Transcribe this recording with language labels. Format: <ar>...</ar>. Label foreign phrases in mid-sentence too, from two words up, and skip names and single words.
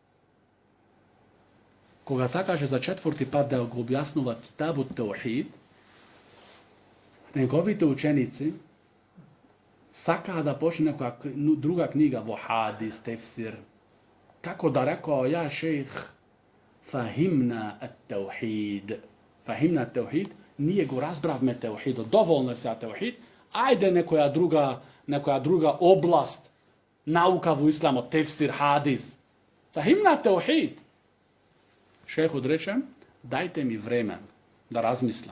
<mk>Кога сакаше за 4ти пат да го објаснува Китабут Теухид, неговите ученици сакаа да почне некоја друга книга во хадис, тефсир. Како да рекоа,</mk> <ar>يا شيخ، فهمنا التوحيد. فهمنا التوحيد,</ar> <mk>ние го разбравме теухидот, доволно е сега теухид, ајде некоја друга област, наука во исламот, тефсир, хадис.</mk> <ar>فهمنا التوحيد.</ar> <mk>Шейхот рече, дајте ми време да размислам.</mk>